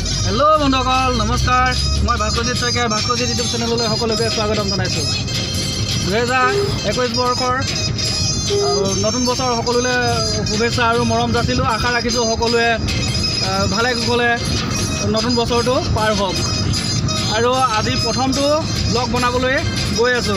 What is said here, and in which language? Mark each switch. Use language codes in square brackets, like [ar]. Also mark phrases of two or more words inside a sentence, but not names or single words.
[as] হেলো বন্ধুসকল নমস্কাৰ মই भास्करजीत शइकिया भास्करजीत यूट्यूब चेनेलলৈ সকলোকে स्वागतम জানাইছো 2021 বৰ্ষৰ নতুন বছৰ সকলোলৈ শুভেচ্ছা আৰু মৰম যাচিলো আশা ৰাখিছো সকলোৱে ভালে কুশলে নতুন বছৰটো পাৰ হওক আৰু আজি প্ৰথমটো ব্লগ বনাবলৈ গৈ আছো